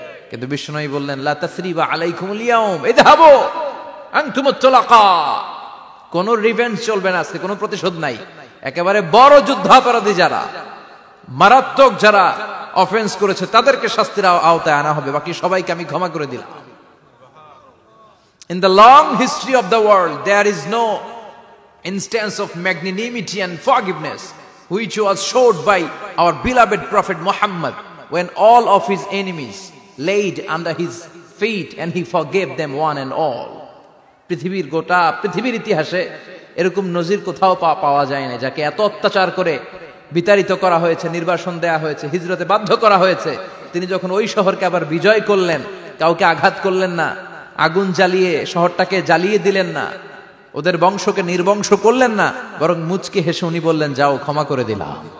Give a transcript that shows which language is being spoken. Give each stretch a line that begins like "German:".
Bangla: কিন্তু বিশ্বনবী বললেন,
Arabic: লা তাসরিবা আলাইকুমুল ইয়াউম ইযহাবু আনতুমুত তুলাকা,
Bangla: কোন রিভেঞ্জ চলবে না আজকে, কোনো প্রতিশোধ নাই। একেবারে বড় যুদ্ধাপরাধী যারা, মারাত্মক যারা অফেন্স করেছে, তাদেরকে শাস্তির আওতায় আনা হবে, বাকি সবাইকে আমি ক্ষমা করে দিলাম।
English: In the long history of the world, there is no instance of magnanimity and forgiveness which was showed by our beloved Prophet Muhammad when all of his enemies laid under his feet and he forgave them one and all.
Bangla: পৃথিবীর গোটা পৃথিবীর ইতিহাসে এরকম নজির কোথাও পাওয়া যায় না, যাকে এত অত্যাচার করে বিতাড়িত করা হয়েছে, নির্বাসন দেয়া হয়েছে, হিজরতে বাধ্য করা হয়েছে। তিনি যখন ওই শহরকে আবার বিজয় করলেন, কাউকে আঘাত করলেন না, আগুন জ্বালিয়ে শহরটাকে জ্বালিয়ে দিলেন না, ওদের বংশকে নির্বংশ করলেন না, বরং মুচকি হেসে উনি বললেন, যাও ক্ষমা করে দিলাম।